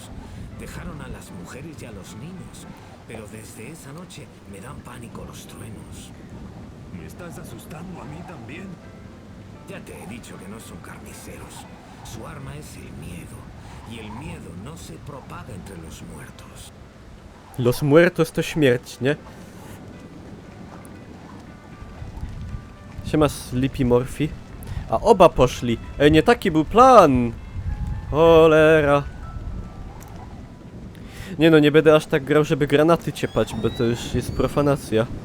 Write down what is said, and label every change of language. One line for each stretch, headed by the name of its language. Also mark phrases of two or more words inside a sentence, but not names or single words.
Spanish: Dejaron a las mujeres y a los niños. Pero desde esa noche me dan pánico los truenos. ¿Me estás asustando a mí también? Ya te he dicho que no son carniceros. Su arma es el miedo. Y el miedo no se propaga entre los muertos. Los muertos
Polish: to śmierć, nie? Siema Sleepy Morphy. A oba poszli. Ej, nie taki był plan. Cholera. Nie no, nie będę aż tak grał, żeby granaty ciepać, bo to już jest profanacja.